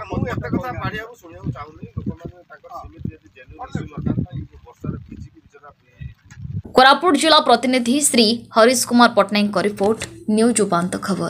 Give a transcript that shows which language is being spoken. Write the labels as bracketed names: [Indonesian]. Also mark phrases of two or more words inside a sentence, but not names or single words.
[Odia] ଏତେ କଥା ପାଢିବାକୁ ଶୁଣିବାକୁ ଚାହୁଁନି ଲୋକମାନେ ତାଙ୍କର ସେମିତି ଯଦି [English] genuine issue [Odia] ନଥାନ୍ତା ଏଇ ବର୍ଷାରେ ଭିଜିକି ବିଚରା [Hindi] कोरापुट जिला प्रतिनिधि श्री हरीश कुमार पट्टनायक [English] report news [Hindi] उपांत खबर।